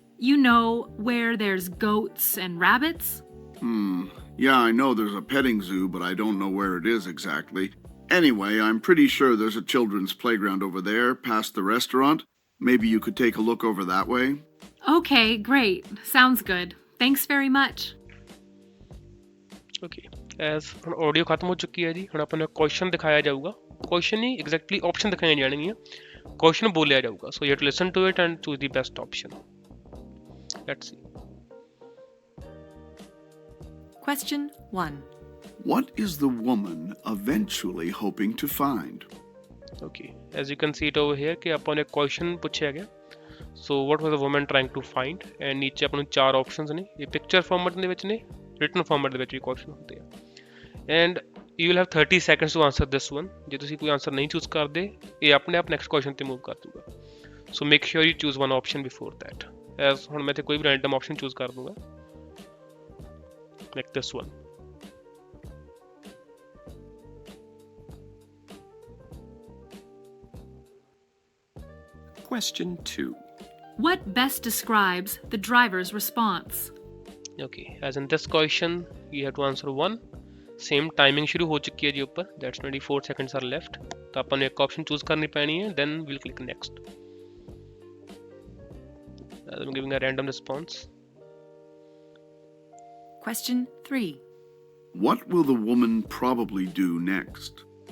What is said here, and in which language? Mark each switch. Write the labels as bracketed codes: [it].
[en] You know, where there's goats and rabbits? Yeah, I know there's a petting zoo, but I don't know where it is exactly. Anyway, I'm pretty sure there's a children's playground over there, past the restaurant. Maybe you could take a look over that way. Okay, great. Sounds good. Thanks very much. [pa] Okay, S ਹੁਣ audio ਖਤਮ ਹੋ ਚੁੱਕੀ ਹੈ ਜੀ, ਹੁਣ ਆਪਾਂ ਨੂੰ question ਦਿਖਾਇਆ ਜਾਊਗਾ, ਕੁਐਸਚਨ ਨਹੀਂ ਐਗਜ਼ੈਕਟਲੀ ਆਪਸ਼ਨ ਦਿਖਾਈਆਂ ਜਾਣਗੀਆਂ, ਕੁਐਸਚਨ ਬੋਲਿਆ ਜਾਊਗਾ। [en] So you have to listen to it and choose the best option. Let's see. Question 1. What is the woman eventually hoping to find? Okay, as you can see it over here [pa] ਕਿ ਆਪਾਂ ਨੂੰ ਇੱਕ question ਪੁੱਛਿਆ ਗਿਆ, [en] so what was the woman trying to find, [pa] and ਨੀਚੇ ਆਪਾਂ ਨੂੰ 4 options ਨੇ, ਇਹ ਪਿਕਚਰ ਫਾਰਮੈਟ ਦੇ ਵਿੱਚ ਨੇ, ਰਿਟਨ ਫਾਰਮੈਟ ਦੇ ਵਿੱਚ ਵੀ ਕੁਐਸਚਨ ਹੁੰਦੇ ਆ, [en] And you will have 30 seconds to answer this one. [pa] ਜੇ ਤੁਸੀਂ ਕੋਈ ਆਨਸਰ ਨਹੀਂ ਚੂਜ਼ ਕਰਦੇ, ਇਹ ਆਪਣੇ ਆਪ ਨੈਕਸਟ ਕੁਐਸਚਨ ਤੇ ਮੂਵ ਕਰ ਦੂਗਾ। [en] So make sure you choose one option before that. [pa] S ਹੁਣ ਮੈਂ ਤੇ ਕੋਈ ਵੀ ਰੈਂਡਮ ਆਪਸ਼ਨ ਚੂਜ਼ ਕਰ ਦੂੰਗਾ, [en] Like this one. Question 2. What best describes the driver's response? Okay, as in this question you have to answer one. [pa] Same timing ਸ਼ੁਰੂ ਹੋ ਚੁੱਕੀ ਹੈ ਜੀ ਉੱਪਰ, [en] that's 24 seconds are left, [pa] ਤਾਂ ਆਪਾਂ ਨੂੰ ਇੱਕ ਆਪਸ਼ਨ ਚੂਜ਼ ਕਰਨੀ ਪੈਣੀ ਹੈ, [en] then we'll click next. I'm giving a random response. Question 3. What will the woman probably do next?